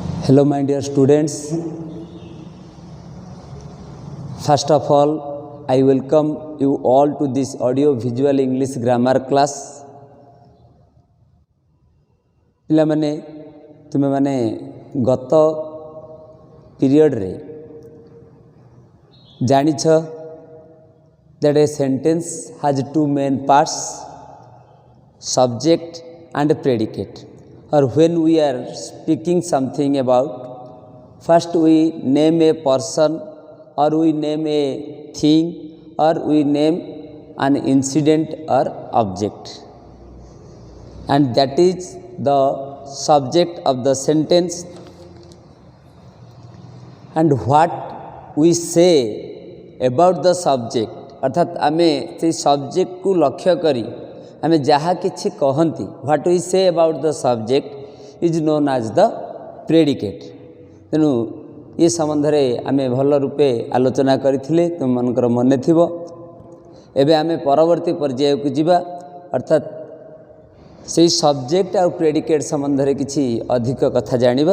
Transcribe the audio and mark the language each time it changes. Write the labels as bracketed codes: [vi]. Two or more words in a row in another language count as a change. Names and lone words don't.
[en] Hello, my dear students. First of all, I welcome you all to this audio visual English grammar class. [or] ପିଲାମାନେ ତୁମେ ମାନେ ଗତ ପିରିୟଡ ରେ ଜାଣିଛ [en] that a sentence has two main parts, subject and predicate. Or when we are speaking something about, first we name a person, or we name a thing, or we name an incident or object, and that is the subject of the sentence. And what we say about the subject, [or] ଅର୍ଥାତ ଆମେ ସେ ସବଜେକ୍ଟ କୁ ଲକ୍ଷ୍ୟ କରି ଆମେ ଯାହା କିଛି କହନ୍ତି, [en] what we say about the subject is known as the predicate. [or] ତେଣୁ ଏ ସମ୍ବନ୍ଧ ରେ ଆମେ ଭଲ ରୂପେ ଆଲୋଚନା କରିଥିଲେ, ତୁମ ମନକୁ ମନେ ଥିବ. ଏବେ ଆମେ ପରବର୍ତ୍ତୀ ପର୍ଯ୍ୟାୟ କୁ ଯିବା, ଅର୍ଥାତ ସେ ସବଜେକ୍ଟ ଓ ପ୍ରେଡିକେଟ ସମ୍ବନ୍ଧ ରେ କିଛି ଅଧିକ କଥା ଜାଣିବା.